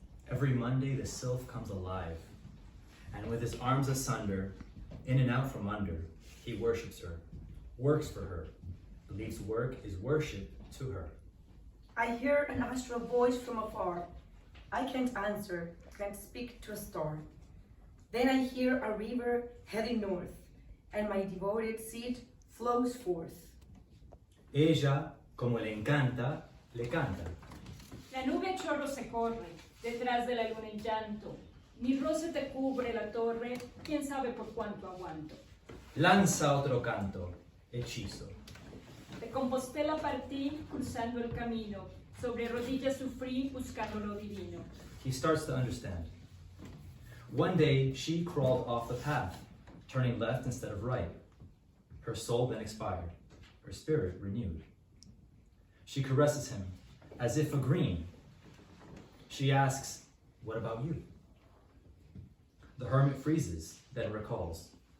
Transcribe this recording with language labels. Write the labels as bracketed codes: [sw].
[en] Every Monday the Sylph comes alive, and with his arms asunder, in and out from under, he worships her, works for her, believes work is worship to her. I hear an astral voice from afar. I can't answer, can't speak to a star. Then I hear a river heading north, and my devoted seed flows forth. [es] Ella, como le encanta, le canta. La nube a chorro se corre, detrás de la luna en llanto. Mi roce te cubre la torre, quién sabe por cuánto aguanto. Lanza otro canto, hechizo. De Compostela partí, cruzando el camino. Sobre rodillas sufrí, buscando lo divino. [en] He starts to understand. One day, she crawled off the path, turning left instead of right. Her soul then expired, her spirit renewed. She caresses him, as if agreeing. She asks, "What about you?" The hermit freezes, then recalls.